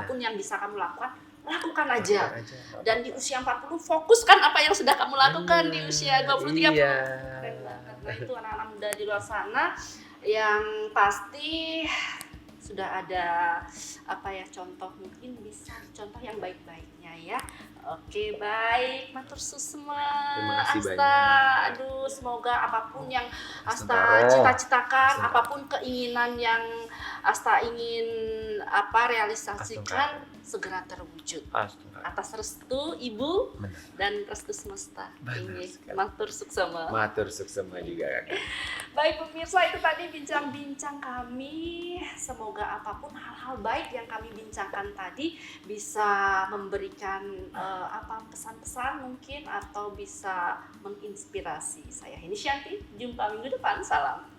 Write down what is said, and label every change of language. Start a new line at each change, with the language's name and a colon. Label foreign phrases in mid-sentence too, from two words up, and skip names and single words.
Indonesian: Apapun yang bisa kamu lakukan aja. Dan di usia 40 fokuskan apa yang sudah kamu lakukan di usia 20-30. Keren banget. Nah, itu anak-anak muda di luar sana yang pasti sudah ada contoh, mungkin bisa contoh yang baik-baiknya ya. Oke, baik,
Balinese: matur susma Asta.
Indonesian: Semoga apapun yang Asta cita-citakan, apapun keinginan yang Asta ingin realisasikan, segera terwujud. Astaga. Atas restu Ibu Benar. dan restu semesta. Benar Ini sekali.
Balinese: matur suksema. Matur suksema juga kakak.
Indonesian: Baik pemirsa, itu tadi bincang-bincang kami. Semoga apapun hal-hal baik yang kami bincangkan tadi bisa memberikan pesan-pesan mungkin atau bisa menginspirasi. Saya Heni Shanti, jumpa minggu depan.